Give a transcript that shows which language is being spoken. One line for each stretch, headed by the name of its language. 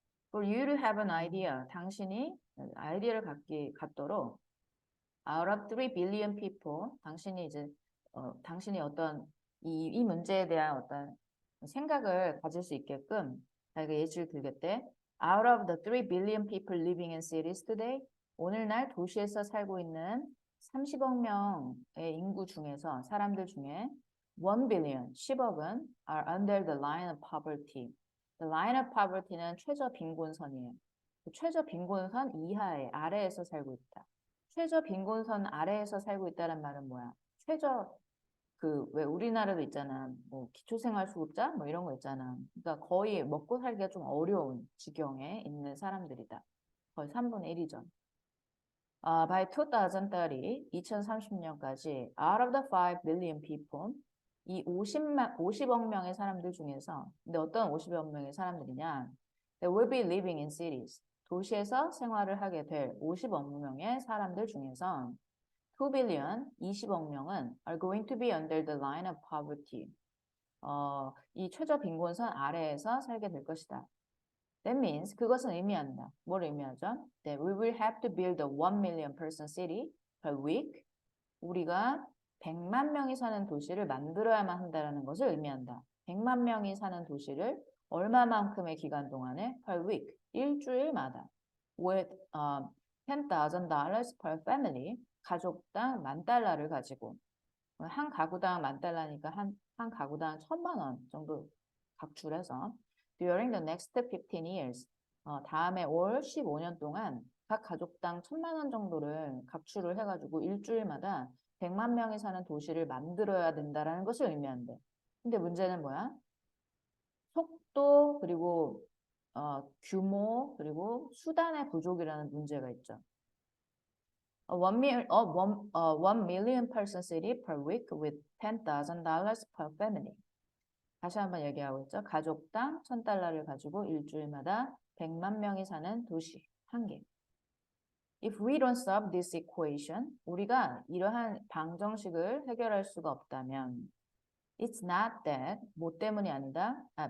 English: For you to have an idea,
Korean: 당신이 아이디어를 갖도록
English: out of 3 billion people,
Korean: 당신이 어떤 이 문제에 대한 어떤 생각을 가질 수 있게끔 자기가 예시를 들겠대.
English: Out of the 3 billion people living in cities today,
Korean: 오늘날 도시에서 살고 있는 30억 명의 인구 중에서 사람들 중에
English: 1 billion,
Korean: 10억은
English: are under the line of poverty. The line of poverty는
Korean: 최저 빈곤선이에요. 최저 빈곤선 이하에 아래에서 살고 있다. 최저 빈곤선 아래에서 살고 있다는 말은 뭐야? 최저 왜 우리나라도 있잖아. 뭐 기초생활수급자 뭐 이런 거 있잖아. 그러니까 거의 먹고 살기가 좀 어려운 지경에 있는 사람들이다. 거의 3분의 1이죠.
English: By 2030,
Korean: 2030년까지
English: out of the 5 billion people
Korean: 이 50억 명의 사람들 중에서 근데 어떤 50억 명의 사람들이냐?
English: They will be living in cities.
Korean: 도시에서 생활을 하게 될 50억 명의 사람들 중에서
English: 2 billion,
Korean: 20억 명은
English: are going to be under the line of poverty.
Korean: 이 최저 빈곤선 아래에서 살게 될 것이다.
English: That means
Korean: 그것은 의미한다. 뭘 의미하죠?
English: That we will have to build a 1 million person city per week.
Korean: 우리가 100만 명이 사는 도시를 만들어야만 한다는 것을 의미한다. 100만 명이 사는 도시를 얼마만큼의 기간 동안에
English: per week,
Korean: 일주일마다
English: with $10,000 per family,
Korean: 가족당 $10,000를 가지고 한 가구당 $10,000니까 한 가구당 1,000만 원 정도 각출해서
English: during the next 15 years
Korean: 다음에 올 15년 동안 각 가족당 1,000만 원 정도를 각출을 해가지고 일주일마다 100만 명이 사는 도시를 만들어야 된다라는 것을 의미한대. 근데 문제는 뭐야? 속도 그리고 규모 그리고 수단의 부족이라는 문제가 있죠.
English: 1 million person city per week with $10,000 per family.
Korean: 다시 한번 얘기하고 있죠. 가족당 $1,000를 가지고 일주일마다 100만 명이 사는 도시 한 개.
English: If we don't solve this equation,
Korean: 우리가 이러한 방정식을 해결할 수가 없다면
English: It's not that,
Korean: 뭐 때문이 아니다.